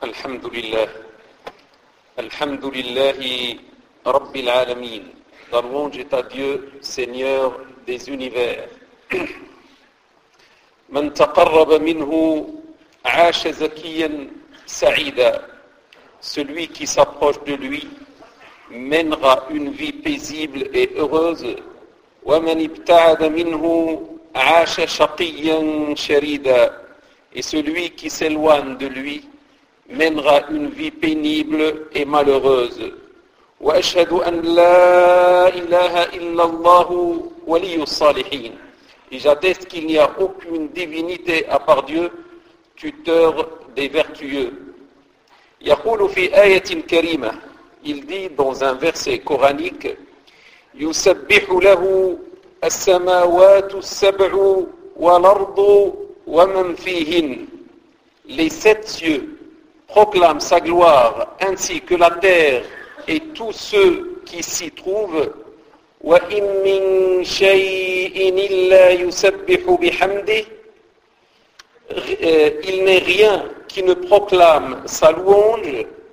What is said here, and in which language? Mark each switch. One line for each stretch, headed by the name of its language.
Arabic: الحمد لله، الحمد لله رب العالمين.
French: La louange est à Dieu, Seigneur des univers.
Arabic: من تقرب منه عاش زكيا سعيدا.
French: Celui qui s'approche de lui mènera une vie paisible et heureuse.
Arabic: ومن ابتعد منه عاش شقيا شريدا.
French: Et celui qui s'éloigne de lui mènera une vie pénible et malheureuse.
Arabic: وأشهد أن لا إله إلا الله ولي الصالحين.
French: Et j'atteste qu'il n'y a aucune divinité à part Dieu, tuteur des vertueux.
Arabic: يقول في آية كريمة,
French: il dit dans un verset coranique,
Arabic: يسبح له السماوات السبع والأرض ومن فيهن.
French: Les sept cieux proclame sa gloire, ainsi que la terre et tous ceux qui s'y trouvent.
Arabic: Wa in min shay'in illa yusabbihu bihamdi.
French: Il n'est rien qui ne proclame sa louange.